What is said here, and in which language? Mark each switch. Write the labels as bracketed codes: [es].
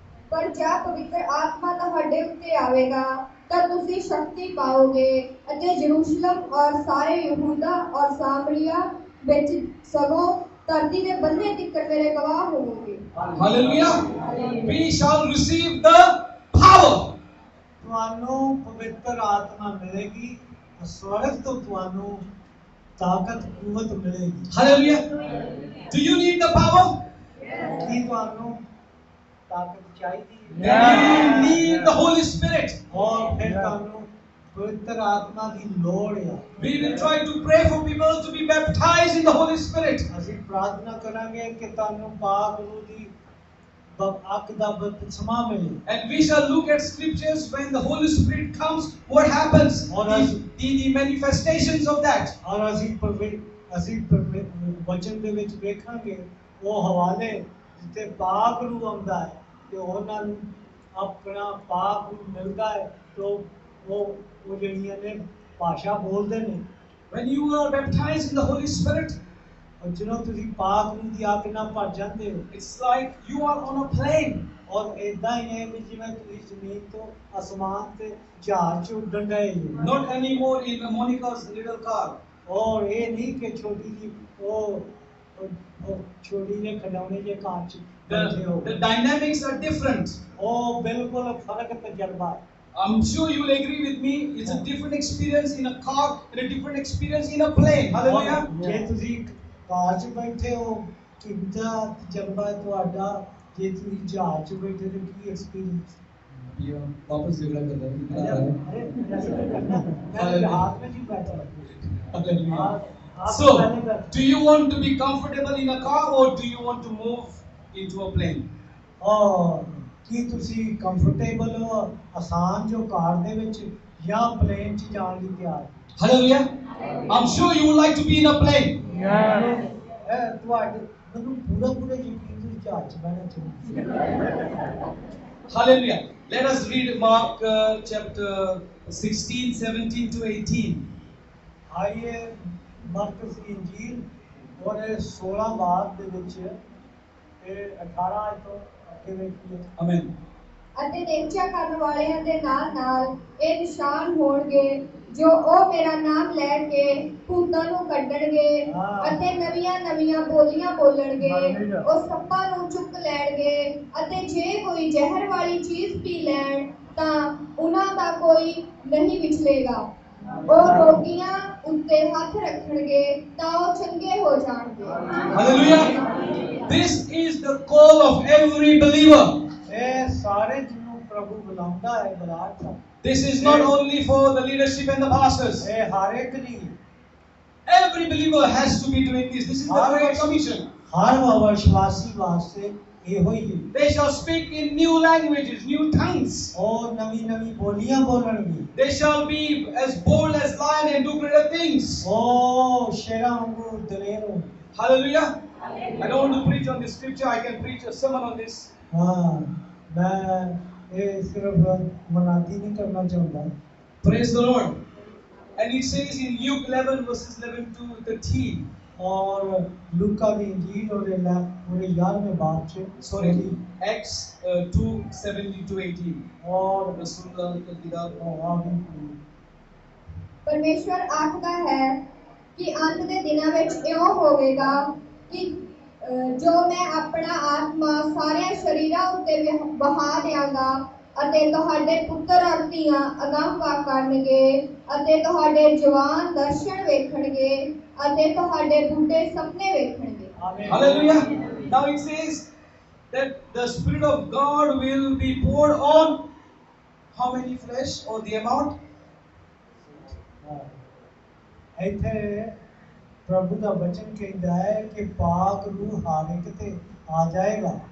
[pa] ਪਰ ਜਦ ਪਵਿੱਤਰ ਆਤਮਾ ਤੁਹਾਡੇ ਉੱਤੇ ਆਵੇਗਾ ਤਾਂ ਤੁਸੀਂ ਸ਼ਕਤੀ ਪਾਓਗੇ ਅਤੇ ਯਰੂਸ਼ਲਮ ਔਰ ਸਾਰੇ ਯਹੂਦਾ ਔਰ ਸਾਮਰੀਆ ਵਿੱਚ ਸਗੋਂ ਧਰਤੀ ਦੇ ਬੰਨੇ ਤੀਕਰ ਮੇਰੇ ਗਵਾਹ ਹੋਵੋਗੇ। [en] Hallelujah. We shall receive the power. [pa] ਤੁਹਾਨੂੰ ਪਵਿੱਤਰ ਆਤਮਾ ਮਿਲੇਗੀ, ਸਵਰਗ ਤੋਂ ਤੁਹਾਨੂੰ ਤਾਕਤ ਕੂਵਤ ਮਿਲੇਗੀ। [en] Hallelujah. Do you need the power? [pa] ਕੀ ਤੁਹਾਨੂੰ ਤਾਕਤ ਚਾਹੀਦੀ [en] Then you need the Holy Spirit. [pa] ਔਰ ਫਿਰ ਤੁਹਾਨੂੰ ਪਵਿੱਤਰ ਆਤਮਾ ਦੀ ਲੋੜ ਹੈ। [en] We will try to pray for people to be baptized in the Holy Spirit. [pa] ਅਸੀਂ ਪ੍ਰਾਰਥਨਾ ਕਰਾਂਗੇ ਕਿ ਤੁਹਾਨੂੰ ਪਾਕ ਰੂਹ ਦੀ ਅੱਗ ਦਾ ਬਪਤਿਸਮਾ ਮਿਲੇ। [en] And we shall look at scriptures when the Holy Spirit comes, what happens? The manifestations of that. [pa] ਔਰ ਅਸੀਂ ਵਚਨ ਦੇ ਵਿੱਚ ਵੇਖਾਂਗੇ ਉਹ ਹਵਾਲੇ ਜਿੱਥੇ ਪਾਕ ਰੂਹ ਆਉਂਦਾ ਹੈ ਤੇ ਉਹਨਾਂ ਨੂੰ ਆਪਣਾ ਪਾਕ ਰੂਹ ਮਿਲਦਾ ਹੈ ਤੇ ਉਹ ਜਿਹੜੀਆਂ ਨੇ ਭਾਸ਼ਾ ਬੋਲਦੇ ਨੇ। [en] When you are baptized in the Holy Spirit, [pa] ਔਰ ਜਦੋਂ ਤੁਸੀਂ ਪਾਕ ਰੂਹ ਦੀ ਅੱਗ ਨਾਲ ਭਰ ਜਾਂਦੇ ਹੋ, [en] it's like you are on a plane. [pa] ਔਰ ਏਦਾਂ ਹੀ ਹੈ ਵੀ ਜਿਵੇਂ ਤੁਸੀਂ ਜ਼ਮੀਨ ਤੋਂ ਅਸਮਾਨ ਤੇ ਜਹਾਜ਼ 'ਚ ਉੱਡਣ ਡਏ ਹੋ। [en] Not anymore in Monica's little car. [pa] ਔਰ ਇਹ ਨਹੀਂ ਕਿ ਛੋਟੀ ਜਿਹੀ ਉਹ ਛੋਟੀ ਜਿਹੇ ਖਿਡੌਣੇ ਜਿਹੇ ਕਾਰ 'ਚ ਬੈਠੇ ਹੋ। [en] The dynamics are different. [pa] ਉਹ ਬਿਲਕੁਲ ਫਰਕ ਤਜਰਬਾ ਹੈ। [en] I'm sure you will agree with me. It's a different experience in a car and a different experience in a plane. Hallelujah. [pa] ਜੇ ਤੁਸੀਂ ਕਾਰ 'ਚ ਬੈਠੇ ਹੋ ਕਿੰਨਾ ਤਜਰਬਾ ਹੈ ਤੁਹਾਡਾ, ਜੇ ਤੁਸੀਂ ਜਹਾਜ਼ 'ਚ ਬੈਠੇ ਤੇ ਕੀ ਐਕਸਪੀਰੀਅੰਸ। [hi] ये वापस झगड़ा कर रहा है। मैं जहाज में ही बैठा हूँ। [en] So, do you want to be comfortable in a car or do you want to move into a plane? [pa] ਔਰ ਕੀ ਤੁਸੀਂ ਕੰਫਰਟੇਬਲ ਹੋ ਆਸਾਨ ਜੋ ਕਾਰ ਦੇ ਵਿੱਚ ਜਾਂ ਪਲੇਨ 'ਚ ਜਾਣ ਲਈ ਤਿਆਰ? [en] Hallelujah. I'm sure you would like to be in a plane. [pa] ਤੁਹਾਡੇ ਮੈਨੂੰ ਪੂਰਾ ਯਕੀਨ ਹੈ ਜਹਾਜ਼ 'ਚ ਬਹਿਣਾ ਚਾਹੀਦਾ। [en] Hallelujah. Let us read Mark chapter 16, 17 to 18. [pa] ਆइए Marcus ਦੀ ਇੰਜੀਲ ਉਹਦੇ 16 ਬਾਬ ਦੇ ਵਿੱਚ ਤੇ 18 ਤੋਂ ਅੱਗੇ ਵੇਖੀਏ। [en] Amen. [pa] ਅਤੇ ਨਿਹਚਾ ਕਰਨ ਵਾਲਿਆਂ ਦੇ ਨਾਲ ਇਹ ਨਿਸ਼ਾਨ ਹੋਣਗੇ ਜੋ ਉਹ ਮੇਰਾ ਨਾਮ ਲੈ ਕੇ ਭੂਤਾਂ ਨੂੰ ਕੱਢਣਗੇ ਅਤੇ ਨਵੀਆਂ ਬੋਲੀਆਂ ਬੋਲਣਗੇ, ਉਹ ਸੱਪਾਂ ਨੂੰ ਚੁੱਕ ਲੈਣਗੇ ਅਤੇ ਜੇ ਕੋਈ ਜ਼ਹਿਰ ਵਾਲੀ ਚੀਜ਼ ਪੀ ਲੈਣ ਤਾਂ ਉਹਨਾਂ ਦਾ ਕੋਈ ਨਹੀਂ ਵਿਚਲੇਗਾ। ਉਹ ਰੋਗੀਆਂ ਉੱਤੇ ਹੱਥ ਰੱਖਣਗੇ ਤਾਂ ਉਹ ਚੰਗੇ ਹੋ ਜਾਣਗੇ। [en] Hallelujah. This is the call of every believer. [pa] ਇਹ ਸਾਰੇ ਜਿਹਨੂੰ ਪ੍ਰਭੂ ਬੁਲਾਉਂਦਾ ਹੈ ਬੁਲਾਤਾ। [en] This is not only for the leadership and the pastors. [pa] ਇਹ ਹਰ ਇੱਕ ਲਈ [en] Every believer has to be doing this. This is the Great Commission. [pa] ਹਰ ਵਿਸ਼ਵਾਸੀ ਵਾਸਤੇ ਇਹੋ ਹੀ ਹੈ। [en] They shall speak in new languages, new tongues. [pa] ਉਹ ਨਵੀਂ ਬੋਲੀਆਂ ਬੋਲਣਗੇ। [en] They shall be as bold as lion and do greater things. [pa] ਉਹ ਸ਼ੇਰਾਂ ਵਾਂਗੂ ਦਲੇਰ ਹੋ। [en] Hallelujah. I don't want to preach on this scripture. I can preach a sermon on this. [pa] ਹਾਂ ਮੈਂ ਇਹ ਸਿਰਫ ਮਨਾਦੀ ਨਹੀਂ ਕਰਨਾ ਚਾਹੁੰਦਾ। [en] Praise the Lord. And it says in Luke 11 verses 11 to 13. [hi] और लूका की इंजील और 11वें बाब से [en] Sorry, Acts 2:17 to 18. [hi] और रसूल की किताब। [pa] ਪਰਮੇਸ਼ਵਰ ਆਖਦਾ ਹੈ ਕਿ ਅੰਤ ਦੇ ਦਿਨਾਂ ਵਿੱਚ ਇਉਂ ਹੋਵੇਗਾ ਕਿ ਜੋ ਮੈਂ ਆਪਣਾ ਆਤਮਾ ਸਾਰਿਆਂ ਸ਼ਰੀਰਾਂ ਉੱਤੇ ਵਹਾ ਦਿਆਂਗਾ ਅਤੇ ਤੁਹਾਡੇ ਪੁੱਤਰ ਔਰ ਧੀਆਂ ਅਗਾਂਹ ਕਰਨਗੇ ਅਤੇ ਤੁਹਾਡੇ ਜਵਾਨ ਦਰਸ਼ਨ ਵੇਖਣਗੇ ਅਤੇ ਤੁਹਾਡੇ ਬੁੱਢੇ ਸੁਪਨੇ ਵੇਖਣਗੇ। [en] Hallelujah. Now it says that the Spirit of God will be poured on how many flesh or the amount? [pa] ਇੱਥੇ ਪ੍ਰਭੂ ਦਾ ਵਚਨ ਕਹਿੰਦਾ ਹੈ ਕਿ ਪਾਕ ਰੂਹ ਹਰ ਇੱਕ ਤੇ ਆ ਜਾਏਗਾ,